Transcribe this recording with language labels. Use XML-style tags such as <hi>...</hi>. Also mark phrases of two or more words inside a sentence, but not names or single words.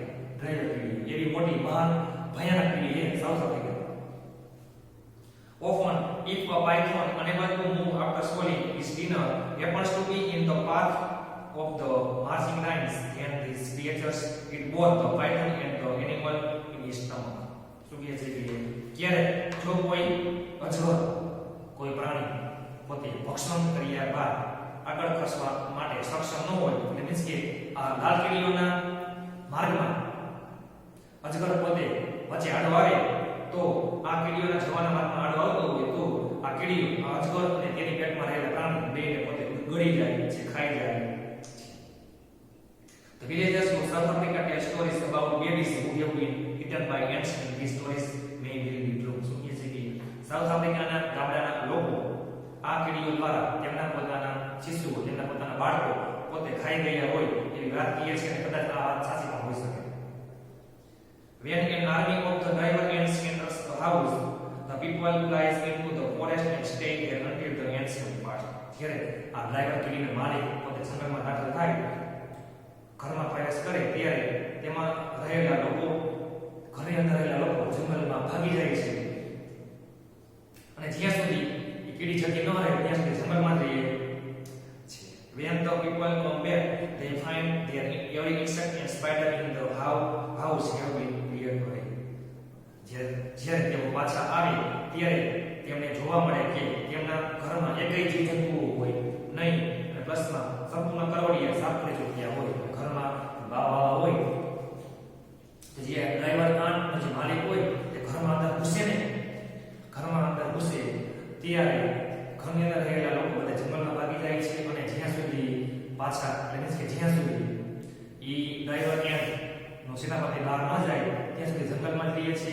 <gu>ડ્રાઈવર કીડી એવી મોટી મહાન ભયાનક કીડી એ સાઉથ આફ્રિકા.</gu> <en>Often if a python unable to move after swallowing its dinner happens to be in the path of the marching lines, and these creatures eat both the python and the animal in his stomach.</en> <gu>શું કહે છે કે ક્યારે જો કોઈ અજગર કોઈ પ્રાણી પોતે ભક્ષણ કર્યા બાદ આગળ ખસવા માટે સક્ષમ ન હોય, એટલે મીન્સ કે આ લાલ કીડીઓના માર્ગમાં અજગર પોતે વચ્ચે આડો આવે તો આ કીડીઓના જવાના માર્ગમાં આડો આવતો હોય તો આ કીડી અજગર અને તેની પેટમાં રહેલા પ્રાણી બેને પોતે ગળી જાય છે, ખાઈ જાય.</gu> <en>The villagers of South Africa tell stories about babies who have been eaten by ants, and these stories may well be true.</en> <gu>શું કહે છે કે સાઉથ આફ્રિકાના ગામડાના લોકો આ કીડીઓ દ્વારા તેમના પોતાના શિશુઓ, તેમના પોતાના બાળકો પોતે ખાઈ ગયા હોય એવી વાત કહે છે અને કદાચ આ વાત સાચી પણ હોઈ શકે.</gu> <en>When an army of the driver ants enters the house, the people flies into the forest and stay there until the ants depart.</en> <gu>જ્યારે આ ડ્રાઈવર કીડીનો માલિક પોતે જંગલમાં દાખલ થાય, ઘરમાં પ્રવેશ કરે ત્યારે તેમાં રહેલા લોકો, ઘરે અંદર રહેલા લોકો જંગલમાં ભાગી જાય છે અને જ્યાં સુધી એ કીડી જતી ન રહે ત્યાં સુધી જંગલમાં જ રહીએ છે.</gu> <en>When the people come back, they find their every insect and spider in the house have been cleared away.</en> <gu>જ્યારે તેઓ પાછા આવે ત્યારે તેમને જોવા મળે કે તેમના ઘરમાં એકય જીવજંતુઓ હોય નહીં અને પ્લસમાં સંપૂર્ણ કરવડિયા સાફ કરી ચૂક્યા હોય. ઘરમાં બાવા હોય તો જે ડ્રાઈવર આનો જે માલિક હોય તે ઘરમાં અંદર ઘૂસે ને, ઘરમાં અંદર ઘૂસે ત્યારે ઘરની અંદર રહેલા લોકો બધા જંગલમાં ભાગી જાય છે અને જ્યાં સુધી પાછા એટલે કે જ્યાં સુધી એ ડ્રાઈવર નો સેનાપતિ બહાર ન જાય ત્યાં સુધી જંગલમાં જ રહે છે.</gu>